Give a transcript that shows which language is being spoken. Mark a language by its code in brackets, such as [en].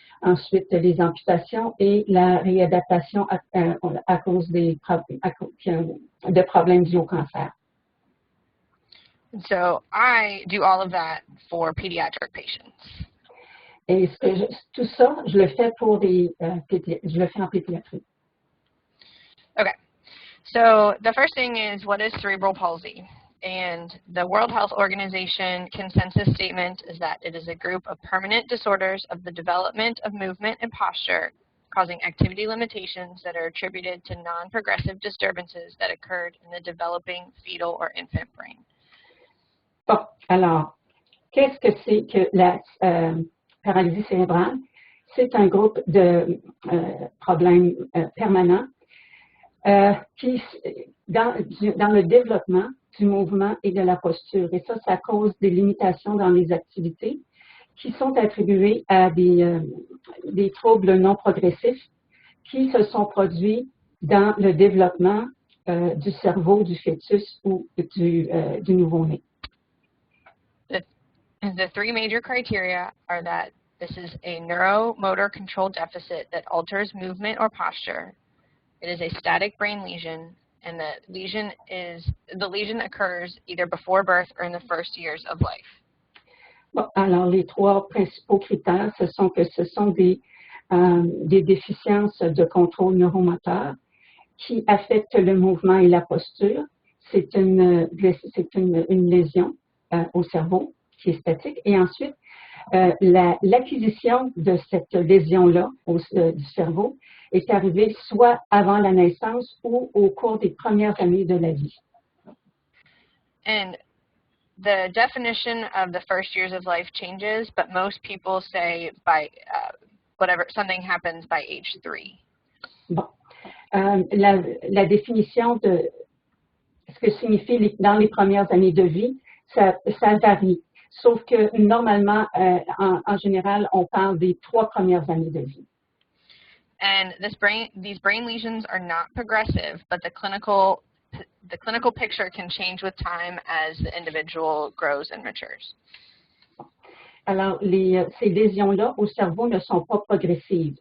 [fr] ensuite les amputations et la réadaptation à cause de problèmes dus au cancer. [en] So I do all of that for pediatric patients. [fr] Et tout ça, je le fais pour je le fais en pédiatrie. [en] Okay. So the first thing is, what is cerebral palsy? And the World Health Organization consensus statement is that it is a group of permanent disorders of the development of movement and posture causing activity limitations that are attributed to non-progressive disturbances that occurred in the developing fetal or infant brain. [fr] Bon, alors, qu'est-ce que c'est que la paralysie cérébrale? C'est un groupe de problèmes permanents qui, dans le développement du mouvement et de la posture. Et ça cause des limitations dans les activités qui sont attribuées à des troubles non progressifs qui se sont produits dans le développement du cerveau du fœtus ou du nouveau-né. [en] The three major criteria are that this is a neuromotor control deficit that alters movement or posture. It is a static brain lesion, and the lesion occurs either before birth or in the first years of life. [fr] Bon, alors, les trois principaux critères, ce sont des déficiences de contrôle neuromoteur qui affectent le mouvement et la posture. C'est une lésion au cerveau qui est statique. Et ensuite, l'acquisition de cette lésion-là du cerveau est arrivée soit avant la naissance ou au cours des premières années de la vie. [en] And the definition of the first years of life changes, but most people say by something happens by age 3. [fr] Bon. La définition de ce que signifie dans les premières années de vie, ça varie. Sauf que normalement, en général, on parle des 3 premières années de vie. [en] And these brain lesions are not progressive, but the clinical picture can change with time as the individual grows and matures. [fr] Alors, ces lésions-là au cerveau ne sont pas progressives.